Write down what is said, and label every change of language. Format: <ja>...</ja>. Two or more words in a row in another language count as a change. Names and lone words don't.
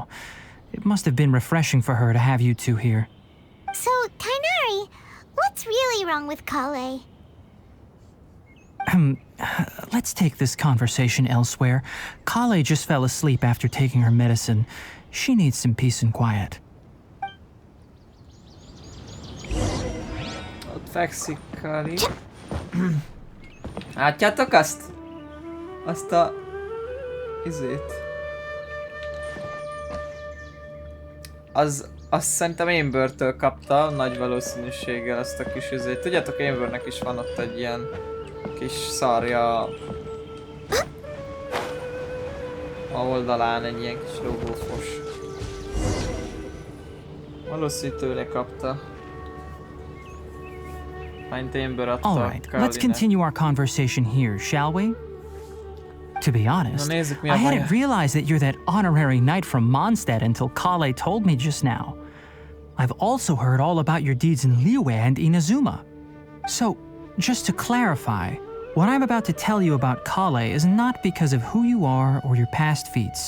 <en>It must have been refreshing for her to have you two here. So, Tainari, what's really wrong with Kale? Let's take this conversation elsewhere. Kale just fell asleep after taking her medicine. She needs some peace and quiet.</en> <hu>ott fekszik Hali. Látjátok azt? Azt a... izét. Azt szerintem Ambertől kapta nagy valószínűséggel azt a kis izét. Tudjátok, Ambernek is van ott egy ilyen kis szarja a oldalán, egy ilyen kis logófos. Valószínűleg tőle kapta. Mind Amber adta</hu> <en>All right, let's</en> <hu>Kalinek.</hu> <en>continue our conversation here, shall we? To be honest,</en> <hu>nézzük, mi a</hu> <en>I hadn't</en> <hu>baja.</hu> <en>realized that you're that honorary knight from Mondstadt until Kale told me just now. I've also heard all about your deeds in Liyue and Inazuma. So, just to clarify, what I'm about to tell you about Kale is not because of who you are or your past feats.</en>